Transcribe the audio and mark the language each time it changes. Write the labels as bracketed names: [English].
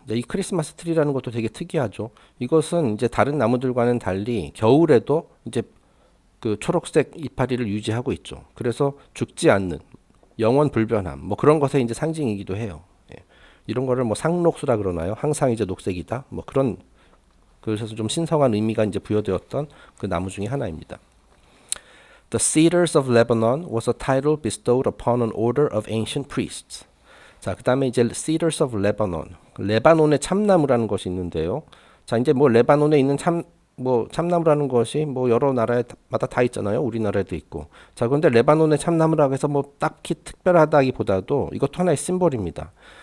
[Korean] 이 크리스마스 트리라는 것도 되게 특이하죠. 이것은 이제 다른 나무들과는 달리 겨울에도 이제 그 초록색 이파리를 유지하고 있죠. 그래서 죽지 않는 영원 불변함 뭐 그런 것의 이제 상징이기도 해요. 예. 이런 거를 뭐 상록수라 그러나요? 항상 이제 녹색이다. 뭐 그런 그래서 좀 신성한 의미가 이제 부여되었던 그 나무 중에 하나입니다. [English] The Cedars of Lebanon was a title bestowed upon an order of ancient priests. [Korean] 자, 그다음에 이제 Cedars of Lebanon. 레바논의 참나무라는 것이 있는데요. 자, 이제 뭐 레바논에 있는 참나무라는 것이 뭐 여러 나라마다 다 있잖아요. 우리나라에도 있고. 자, 그런데 레바논의 참나무라고 해서 뭐 딱히 특별하다기보다도 이것도 하나의 심볼입니다.